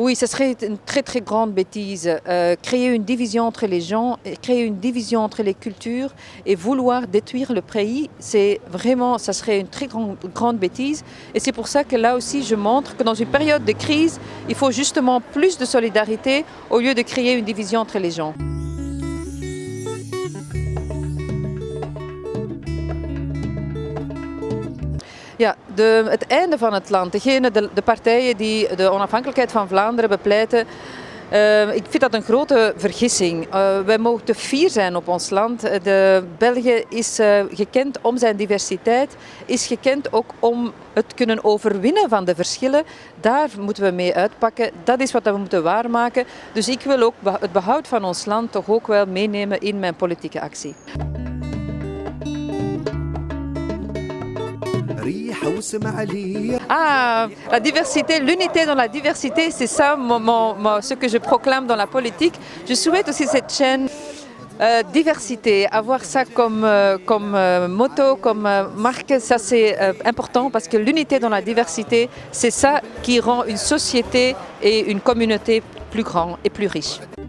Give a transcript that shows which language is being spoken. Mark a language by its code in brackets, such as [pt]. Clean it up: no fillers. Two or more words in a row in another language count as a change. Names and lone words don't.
[fr] Oui, ce serait une très grande bêtise. Créer une division entre les gens, créer une division entre les cultures et vouloir détruire le pays, ça serait une très grande bêtise. Et c'est pour ça que là aussi, je montre que dans une période de crise, il faut justement plus de solidarité au lieu de créer une division entre les gens. [nl] Ja, het einde van het land, de partijen die de onafhankelijkheid van Vlaanderen bepleiten, ik vind dat een grote vergissing. Wij mogen te fier zijn op ons land. België is gekend om zijn diversiteit, is gekend ook om het kunnen overwinnen van de verschillen. Daar moeten we mee uitpakken. Dat is wat we moeten waarmaken. Dus ik wil ook het behoud van ons land toch ook wel meenemen in mijn politieke actie. [fr] Ah, la diversité, l'unité dans la diversité, c'est ça ce que je proclame dans la politique. Je souhaite aussi cette chaîne diversité, avoir ça comme motto, comme marque, ça c'est important parce que l'unité dans la diversité, c'est ça qui rend une société et une communauté plus grande et plus riche.